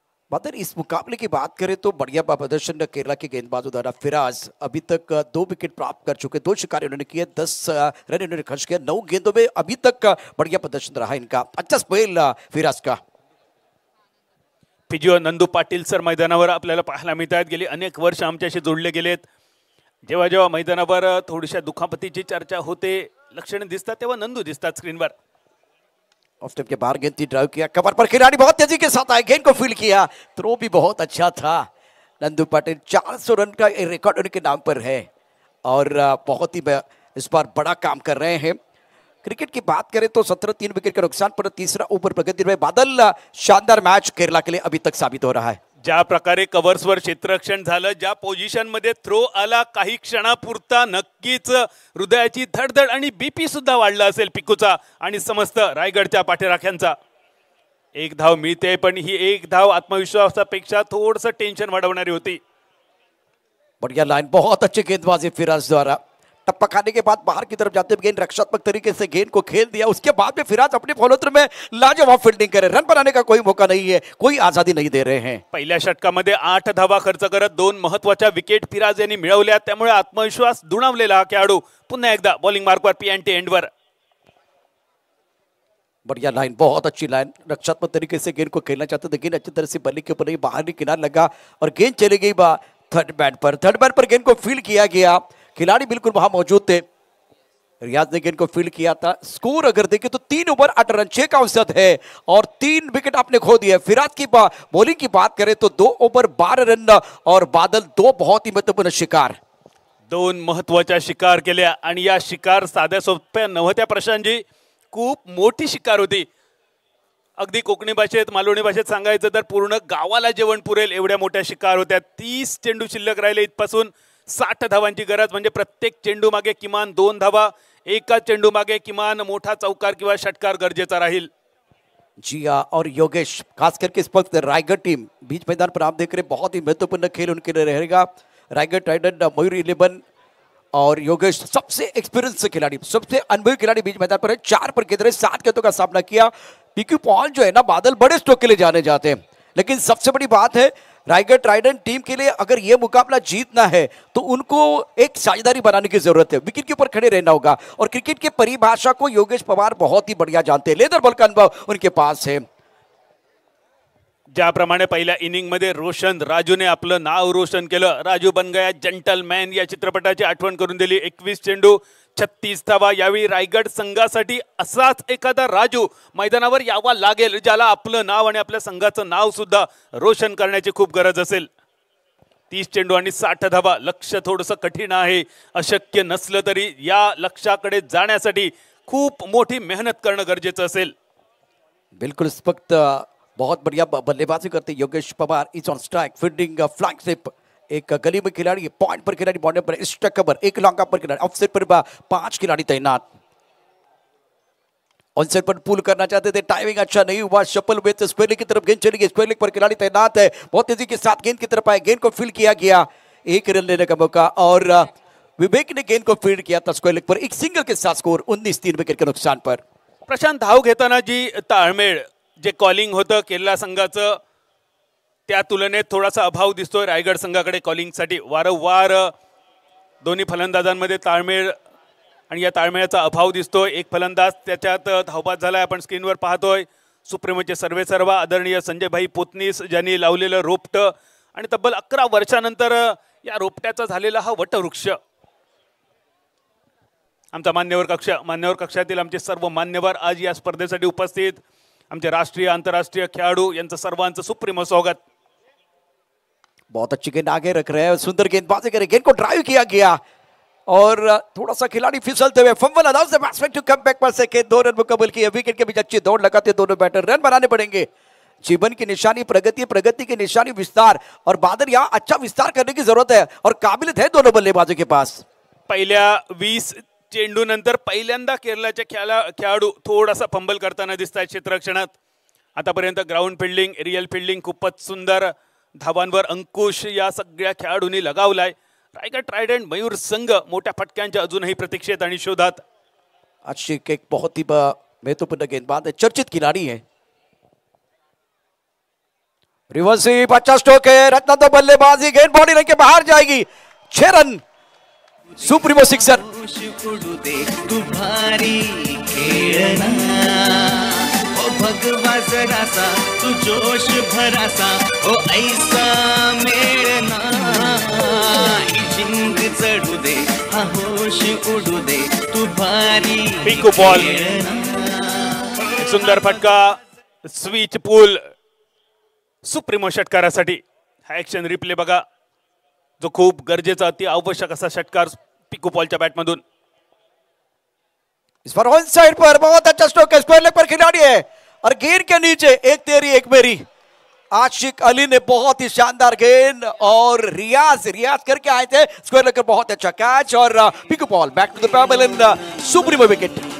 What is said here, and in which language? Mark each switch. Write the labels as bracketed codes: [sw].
[hi] मगर इस मुकाबले की बात करें तो बढ़िया प्रदर्शन केरला के गेंदबाजों द्वारा. फिराज अभी तक 2 विकेट प्राप्त कर चुके, 2 शिकार उन्होंने किए, 10 रन इन्होंने खर्च किया. 9 गेंदों में अभी तक बढ़िया प्रदर्शन रहा इनका. अच्छा स्पेल फिराज का. [mr] फिजिओ नंदू पाटील सर मैदानावर आपल्याला पाहायला मिळतात. गेली अनेक वर्ष आमच्याशी जोडले गेलेत. जेव्हा जेव्हा मैदानावर थोडीशा दुखापतीची चर्चा होते, लक्षणे दिसतात, तेव्हा नंदू दिसतात स्क्रीनवर. [hi] ऑफ स्टंप के बाहर गेंद थी, ड्राइव किया, कवर पर खिलाड़ी बहुत तेजी के साथ आए, गेंद को फील्ड किया. थ्रो भी बहुत अच्छा था. नंदू पाटिल 400 रन का रिकॉर्ड उनके नाम पर है और बहुत ही इस बार बड़ा काम कर रहे हैं. क्रिकेट की बात करें तो 17-3 विकेट के नुकसान पर तीसरा ओवर प्रगति में बादल. शानदार मैच केरला के लिए अभी तक साबित हो रहा है. [mr] ज्या प्रकारे कव्हर्सवर क्षेत्ररक्षण झालं, ज्या पोझिशन मध्ये थ्रो आला, काही क्षणापुरता नक्कीच हृदयाची धडधड आणि बीपी सुद्धा वाढला असेल पिकूचा आणि समस्त रायगडच्या पाठीराख्यांचा. एक धाव मिळते पण ही एक धाव आत्मविश्वासापेक्षा थोडंसं टेन्शन वाढवणारी होती. [hi] बढ़िया लाइन, बहुत अच्छे गेंदबाजी फिराज द्वारा. टप्पा खाने के बाद बाहर की तरफ जाते हुए गेंद रक्षात्मक तरीके से गेंद को खेल दिया. उसके बाद में फिराज अपने फॉलोथ्रू में लाजवाब फील्डिंग करे. रन बनाने का कोई मौका नहीं है, कोई आजादी नहीं दे रहे हैं. [mr] पहिल्या षटकामध्ये 8 धावा खर्च करत 2 महत्वाच्या विकेट फिराज यांनी मिळवल्या. त्यामुळे आत्मविश्वास दुणावलेला हा खेळाडू पुन्हा एकदा बॉलिंग मार्कवर पीएनटी एंडवर. [hi] बढ़िया लाइन, बहुत अच्छी लाइन. रक्षात्मक तरीके से गेंद को खेलना चाहते थे, गेंद अच्छी तरह से बल्ले के ऊपर ही बाहर किनारा लगा और गेंद चली गई थर्ड बैट पर. थर्ड बैट पर गेंद को फील्ड किया गया. खिलाड़ी बिल्कुल वहां मौजूद थे. रियाज ने गेंद को फील्ड किया था. स्कोर अगर देखें तो 3 ओवर 8 रन 6 का औसत है और 3 विकेट आपने खो दिए. फिराज की बॉलिंग की बात करें तो 2 ओवर 12 रन और बादल 2 बहुत ही महत्वपूर्ण शिकार. [mr] 2 महत्वाच्या शिकार केल्या आणि या शिकार साध्या सोप्या नव्हत्या प्रशांतजी. खूप मोठी शिकार होती. अगदी कोकणी भाषेत मालवणी भाषेत सांगायचं तर पूर्ण गावाला जेवण पुरेल एवढ्या मोठ्या शिकार होत्या. 30 चेंडू शिल्लक राहिले इथपासून 60 धावांची गरज. म्हणजे प्रत्येक चेंडू मागे किमान 2 धावा, एका चेंडू मागे किमान मोठा चौकार किंवा षटकार गरजेचा राहील. [hi] जिया और योगेश, खास करके इस वक्त रायगढ़ टीम बीच मैदान पर आप देख रहे हैं, बहुत ही महत्वपूर्ण खेल उनके लिए रहेगा. रायगढ़ ट्राइडेंट मयूर 11 और योगेश सबसे एक्सपीरियंस खिलाड़ी, सबसे अनुभवी खिलाड़ी बीच मैदान पर है. 4 पर गेंद रहे, 7 गेंदों का सामना किया. पीक्यू पॉल जो है ना, बादल बड़े स्ट्रोक के लिए जाने जाते हैं, लेकिन सबसे बड़ी बात है रायगढ़ ट्राइडेंट टीम के लिए अगर ये मुकाबला जीतना है तो उनको एक साझेदारी बनाने की जरूरत है. विकेट के ऊपर खड़े रहना होगा और क्रिकेट की परिभाषा को योगेश पवार बहुत ही बढ़िया जानते हैं. लेदर बॉल का अनुभव उनके पास है. [mr] ज्याप्रमाणे पहिल्या इनिंग मध्ये रोशन राजूने आपलं नाव रोशन केलं. राजू बन गया जंटलमॅन या चित्रपटाची आठवण करून दिली. 21 चेंडू 36 धावा. यावेळी रायगड संघासाठी असाच एखादा राजू मैदानावर यावा लागेल, ज्याला आपलं नाव आणि आपल्या संघाचं नाव सुद्धा रोशन करण्याची खूप गरज असेल. 30 चेंडू आणि 60 धावा. लक्ष्य थोडंसं कठीण आहे, अशक्य नसलं तरी या लक्ष्याकडे जाण्यासाठी खूप मोठी मेहनत करणं गरजेचं असेल. [hi] बिल्कुल इस वक्त बहुत बढ़िया बल्लेबाजी करते Yogesh Pawar. Is on strike, fielding flank slip. एक गली में खिलाड़ी, पॉइंट पर खिलाड़ी, बॉर्डर पर स्ट्राइक कवर, एक लॉन्ग पर खिलाड़ी, ऑफसाइड पर 5 खिलाड़ी तैनात. ऑनसाइड पर पुल करना चाहते थे, टाइमिंग अच्छा नहीं हुआ. शफल हुए थे, स्क्वायर लेग की तरफ गेंद चली गई. स्क्वायर लेग पर खिलाड़ी तैनात है, बहुत तेजी के साथ गेंद की तरफ आए, गेंद को फील्ड किया गया. 1 रन लेने का मौका और विवेक ने गेंद को फील्ड किया था स्क्वायर लेग पर. एक सिंगल के साथ स्कोर 19-3 विकेट के नुकसान पर. [mr] प्रशांत, धाव घेताना जी ताळमेळ, जे कॉलिंग होतं केरला संघाचं, त्या तुलनेत थोडासा अभाव दिसतोय रायगड संघाकडे कॉलिंगसाठी. वारंवार दोन्ही फलंदाजांमध्ये ताळमेळ आणि या ताळमेळाचा अभाव दिसतोय. एक फलंदाज त्याच्यात धावबाद झालाय, आपण स्क्रीनवर पाहतोय. सुप्रीमोचे सर्वेसर्वा आदरणीय संजयभाई पोतनीस ज्यांनी लावलेलं रोपटं आणि तब्बल 11 वर्षानंतर या रोपट्याचा झालेला हा वटवृक्ष. आमचा मान्यवर कक्षातील आमचे सर्व मान्यवर आज या स्पर्धेसाठी उपस्थित, आमचे राष्ट्रीय आंतरराष्ट्रीय खेळाडू यांचं सर्वांचं सुप्रीम स्वागत. [hi] बहुत अच्छी गेंद आगे रख रहे हैं, सुंदर गेंदबाजी करे, गेंद को ड्राइव किया गया और थोड़ा सा खिलाड़ी फिसलते हुए fumble [en] Allows the batsman to come back पर second. [hi] 2 रन मुकम्मल किए. विकेट के बीच अच्छी दौड़ लगाते दोनों बैटर, रन बनाने पड़ेंगे. जीवन की निशानी प्रगति, प्रगति की निशानी विस्तार, और बादल यहाँ अच्छा विस्तार करने की जरूरत है और काबिलियत है दोनों बल्लेबाजों के पास. [mr] पहिल्या 20 चेंडू नंतर पहिल्यांदा केरळाचे खेळाडू थोडासा फंबल करताना दिसत आहेत क्षेत्ररक्षणात. आतापर्यंत ग्राउंड फिल्डिंग, एरियल फिल्डिंग खूपच सुंदर, धावांवर अंकुश या सगळ्या खेळाडूंनी लगावलाय. रायगड ट्रायडंट मयूर संघ मोठ्या फटक्यांच्या अजूनही प्रतीक्षेत आणि शोधात. [hi] आशिक एक बहुत ही महत्वपूर्ण गेंदबाज है, चर्चित खिलाड़ी है. रिवर्स स्वीप, अच्छा स्ट्रोक है, रत्ना तो बल्लेबाजी, गेंद बॉडी लाइन के बाहर जाएगी. 6 रन, सुप्रीमो सिक्सर. [mr] तू भारी खेळना ओ भगवा जरासा, तू जोश भरासा ओ ऐसा मेळना. ही जिंक चढू दे, हा होश उडू दे, तू भारी पिकू बॉल, सुंदर फटका, स्विच पूल सुप्रीमो षटकारासाठी. हा ऍक्शन रिप्ले बघा, जो खूप गरजेचा अति आवश्यक असा षटकार पिकू बॉलच्या बॅटमधून. [hi] इस पर ऑन साइड पर बहुत अच्छा स्ट्रोक है, स्क्वायर लेग पर खिलाड़ी है और गेंद के नीचे एक तेरी एक मेरी. आशिक अली ने बहुत ही शानदार गेंद और रियाज करके आए थे, स्क्वायर लेग पर बहुत अच्छा कैच और Piku ball [en] back to the pavilion, [hi] supremo wicket.